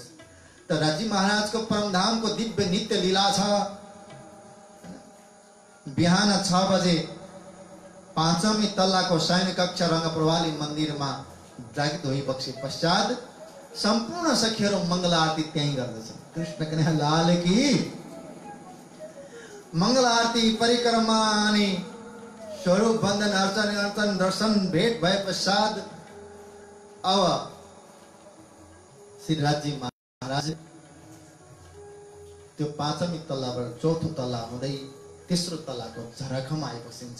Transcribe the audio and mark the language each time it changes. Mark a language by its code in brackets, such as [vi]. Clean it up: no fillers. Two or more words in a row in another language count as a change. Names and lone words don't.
[ne] त राजी महाराजको परमधामको दिव्य नित्य लीला छ। बिहान 6 बजे 5औं तल्लाको शयन कक्ष रङ्गप्रवाली मन्दिरमा जागृत भइबक्से पश्चात सम्पूर्ण सखीहरू मङ्गल आरती त्यहीँ गर्दछन्। [hi] कृष्ण कन्हैया लाल की मंगल आरती [ne] परिक्रमा अनि स्वरूप बन्धन अर्चन दर्शन भेट भए पश्चात अब श्री राजी महाराज त्यो 5औं तल्लाबाट 4थो तल्ला हुँदै तेस्रो तल्लाको झरखामा आइबसिन्छ।